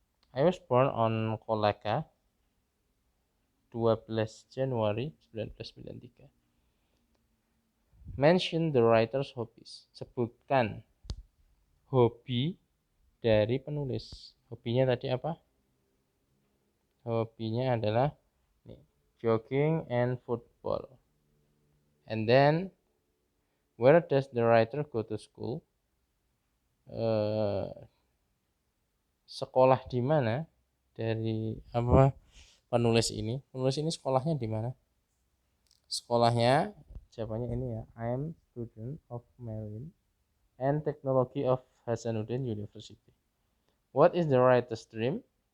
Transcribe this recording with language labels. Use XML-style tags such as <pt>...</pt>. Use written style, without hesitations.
<en>I was born on Kolaka 12 Januari 1993. Mention the writer's hobbies.</en> <id>Sebutkan hobi dari penulis. Hobinya tadi apa? Hobinya adalah</id> <en>jogging and football. And then, where does the writer go to school?</en> <id>Sekolah di mana dari apa penulis ini? Penulis ini sekolahnya di mana? Sekolahnya, jawabannya ini ya.</id> <en>I am student of Marine and Technology of Hasanuddin University. What is the writer's dream?</en>